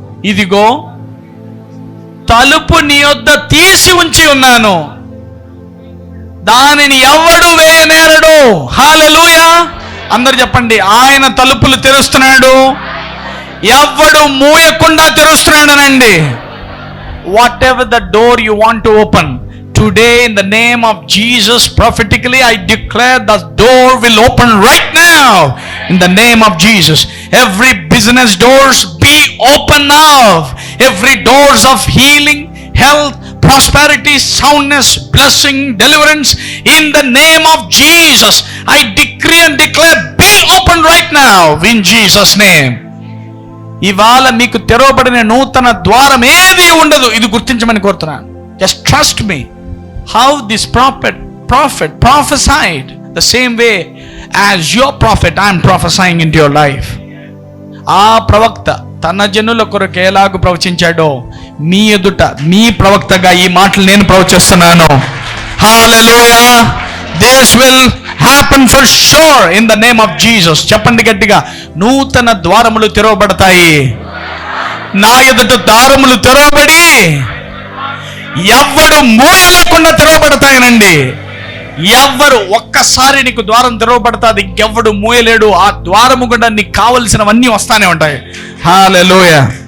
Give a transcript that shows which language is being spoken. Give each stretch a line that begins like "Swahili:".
Telugu: ఇదిగో తలుపు నీ యొద్ద తీసి ఉంచి ఉన్నాను, దానిని ఎవడు వేయనేరడు. హల్లెలూయా. అందరు చెప్పండి, ఆయన తలుపులు తెరుస్తున్నాడు, ఎవడు మూయకుండా తెరుస్తున్నాడనండి.
English: Whatever the door you want to open today, in the name of Jesus, prophetically I declare the door will open right now in the name of Jesus. Every business doors be open now. Every doors of healing, health, prosperity, soundness, blessing, deliverance, in the name of Jesus I decree and declare be open right now in Jesus name.
Telugu: ఇవాళ మీకు తెరవబడిన నూతన ద్వారం ఏది ఉండదు. ఇది గుర్తించమని కోరుతున్నాను.
English: Just trust me. How this prophet prophesied the same way as your prophet I am prophesying into your life.
Telugu: ఆ ప్రవక్త తన జనుల కొరకు ఎలాగూ ప్రవచించాడో మీ ఎదుట మీ ప్రవక్తగా ఈ మాటలు నేను ప్రవచిస్తున్నాను. హల్లెలూయా.
English: This will happen for sure in the name of Jesus.
Telugu: చెప్పండి గట్టిగా, నూతన ద్వారములు తెరవబడతాయి. నా ఎదుట ద్వారములు తెరవబడి ఎవ్వడు మూయ లేకుండా తెరవబడతాయనండి. ఎవ్వరు ఒక్కసారి నీకు ద్వారం తెరవబడతాది, ఇంకెవ్వడు మూయలేడు. ఆ ద్వారము గుండా నీకు కావలసినవన్నీ వస్తానే ఉంటాయి. హల్లెలూయా.